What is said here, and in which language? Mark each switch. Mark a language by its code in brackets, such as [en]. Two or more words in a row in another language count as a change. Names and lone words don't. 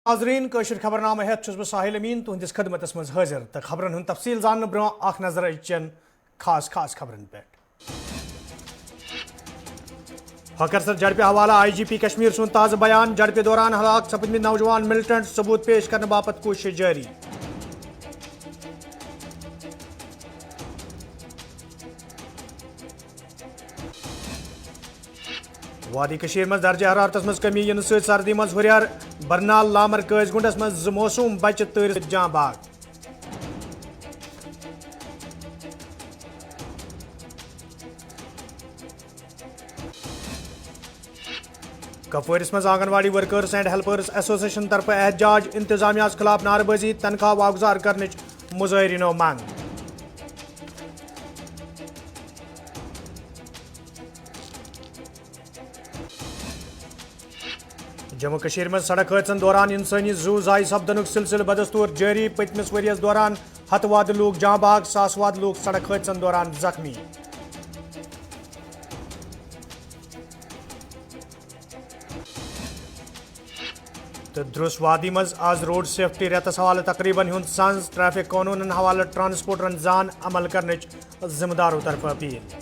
[ks] नाजरीन कशर खबरनामा हेत बह साहिल अमीन तुहंदिस खदमतस मज हाजिर तो खबरन हुंद तफसील जानने ब्रो अख नजर अचन खास खबरन पे हकरसर झड़प हवाला IGP कश्मीर सुन ताज़ बयान झड़प दौरान हलाक सपदमत नौजवान मिलिटेंट सबूत पेश करने बापत कोशिश जारी। वादी कशीर मज दर्ज हरारतस मज कमी इन सर्दी मज हुरियार बरनाल लामर कैजगुंडस मज मौसूम बच्चे तर जां बाग। कपवारिस मज आंगनवाड़ी वर्कर्स एंड हेल्पर्स एसोसिएशन तरफ एहतजाज इंतजामिया खिलाफ नारबाजी तनख्वाह वागुजार करने मुजाहरीनो मांग। जम्मू कश्मीर में सड़क हादसन दौरान इंसानी जू जाय सपदनुक सिलसिल बदस्तूर जारी। पतमिस वरियस दौरान हतवाद लोग जां बाग, सासवाद लोग सड़क हादसन दौरान जख्मी। तो द्रुस वादी मज आज [en] road safety [ks] रेतस हवाले तकरीबन हुंद सांस ट्रैफिक कानून हवाले ट्रांसपोर्टरन जान अमल करने जिम्मेदारों तरफ अपील।